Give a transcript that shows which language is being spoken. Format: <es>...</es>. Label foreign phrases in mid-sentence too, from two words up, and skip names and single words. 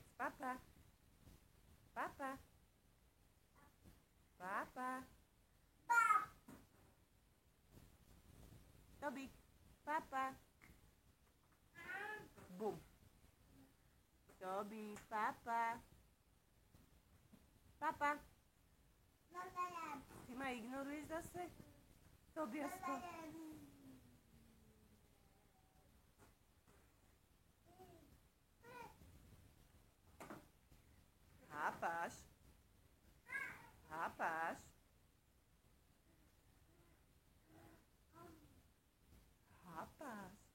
<sk>Papa. Papa. Papa. Tobík. Papa. Bum. Tobík, papa. Papa. Ty ma ignoruješ zase? Tobiasko. Hápaš. Hápaš. Hápaš.</sk>